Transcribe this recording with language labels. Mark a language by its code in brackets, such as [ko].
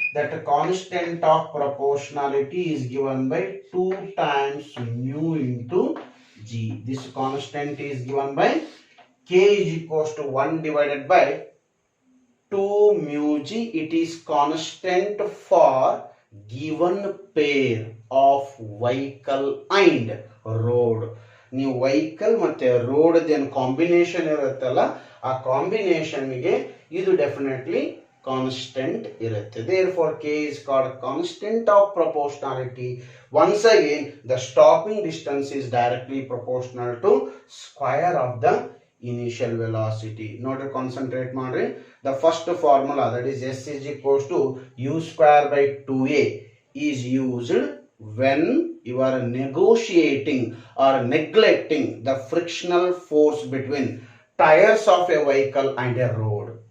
[en] That constant of proportionality is given by 2 times mu into G. This constant is given by K is equals to 1 divided by 2 mu G. It is constant for given pair of vehicle and road. [kn] ನೀವು vehicle ಮತ್ತೆ road ಏನು combination ಇರುತ್ತಲ್ಲ, ಆ combination ಗೆ ಇದು definitely constant ಇರುತ್ತೆ. [en] Therefore K is called constant of proportionality. Once again, the stopping distance is directly proportional to square of the initial velocity. Note, [kn] concentrate ಮಾಡ್ರಿ. [en] The first formula, that is S is equals to U square by 2A, is used when you are negotiating or neglecting the frictional force between tires of a vehicle and a road.